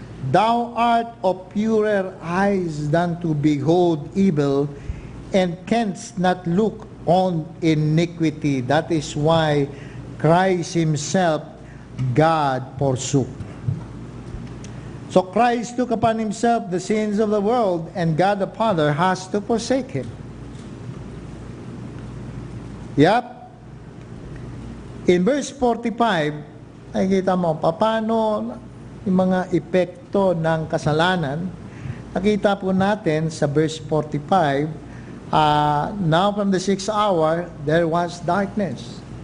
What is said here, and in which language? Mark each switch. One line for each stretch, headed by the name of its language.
English: Thou art of purer eyes than to behold evil, and canst not look on iniquity. That is why Christ Himself, God forsook. So Christ took upon Himself the sins of the world, and God the Father has to forsake Him. Yep. In verse 45,
Filipino: nakikita mo, paano yung mga epekto ng kasalanan. Nakita po natin sa
English: verse 45, now from the 6th hour, there was darkness.